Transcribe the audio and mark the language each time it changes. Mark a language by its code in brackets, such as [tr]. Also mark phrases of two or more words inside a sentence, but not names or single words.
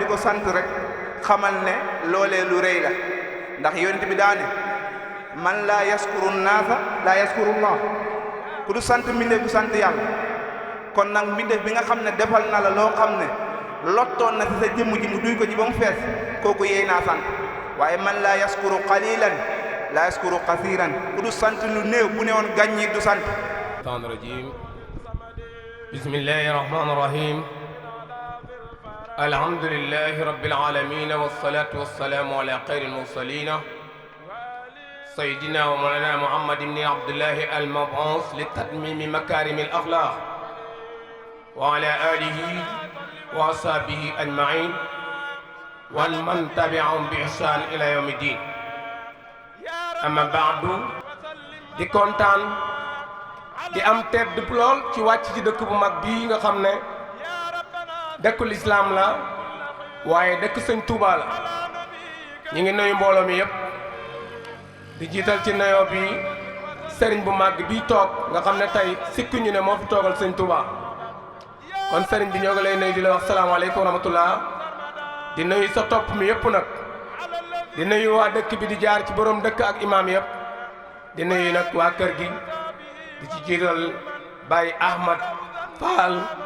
[wo] ko sant rek xamal ne loolee lu rëy la ndax yonent bi daane [ar] من لا يشكر الناس لا يشكر الله [wo] ku du sant mbindeef du sant yàlla kon nag mbindeef bi nga xam ne defal na la loo xam ne lottoon na ci sa jëmm ji mu duy ko ci ba mu fees kooku yéey naa sant waaye [ar] من لا يشكر القليل لا يشكر الكثير [wo] ku du sant lu néew bu ne woon gàññi du sant [ar] رجيم بسم الله الرحمن الرحيم الحمد لله رب العالمين والصلاة والسلام على خير المرسلين سيدنا ومولانا محمد بن عبد الله المبعوث لتتميم مكارم الأخلاق وعلى آله وأصحابه أجمعين ومن تبعهم بإحسان إلى يوم الدين أما بعد [wo] di kontaan di am tedd lool ci wàcc ci dëkk bu mag bii nga xam ne dëkku lislaam la waaye dëkk sëñ Touba la ñu ngi nuyu mbooloo mi yëpp di jiital ci nuyoo bi sëriñ bu mag bii toog nga xam ne tey sikku ñu ne moo fi toogal sëñ Touba kon sëriñ bi ñoo ngi lay nuyu di la wax [ar] السلام عليكم ورحمة الله [wo] di nuyu sa topp mi yëpp nag di nuyu waa dëkk bi di jaar ci borom dëkk ak imaam yëpp di nuyu nag waa kër gi di ci jiital Baye Ahmad Fall